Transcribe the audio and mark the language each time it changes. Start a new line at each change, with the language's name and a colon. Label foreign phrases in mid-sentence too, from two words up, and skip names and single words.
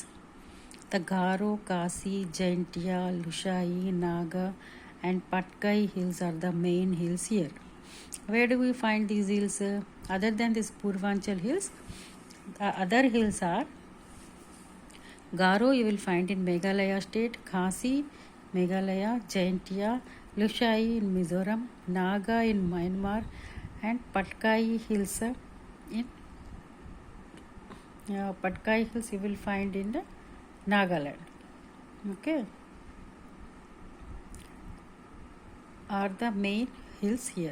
English: The Garo, Kasi, Jaintia, Lushai, Naga and Patkai hills are the main hills here. Where do we find these hills? Other than these Purvanchal hills, the other hills are Garo you will find in Meghalaya state, Khasi, Meghalaya, Jaintia, Lushai in Mizoram, Naga in Myanmar, and Patkai hills in Patkai hills you will find in Nagaland. Okay, are the main hills here.